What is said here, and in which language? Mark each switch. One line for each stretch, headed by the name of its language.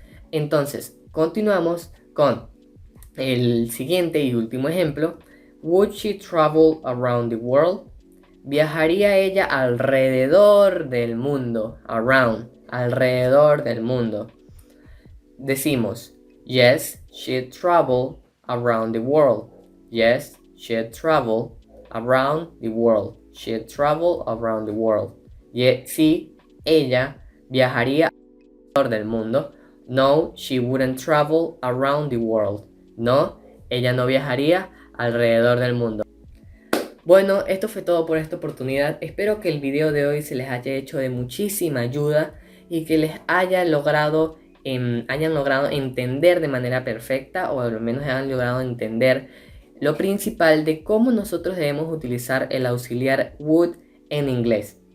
Spanish: Entonces, continuamos con el siguiente y último ejemplo.
English: Would she travel around the world?
Spanish: ¿Viajaría ella alrededor del mundo? Around, alrededor del mundo. Decimos,
English: yes, she'd travel around the world. Yes, she'd travel around the world. She'd travel around the world.
Spanish: Sí, ella viajaría alrededor del mundo.
English: No, she wouldn't travel around the world.
Spanish: No, ella no viajaría alrededor del mundo. Bueno, esto fue todo por esta oportunidad. Espero que el video de hoy se les haya hecho de muchísima ayuda y que les hayan logrado entender de manera perfecta, o al menos hayan logrado entender lo principal de cómo nosotros debemos utilizar el auxiliar would en inglés.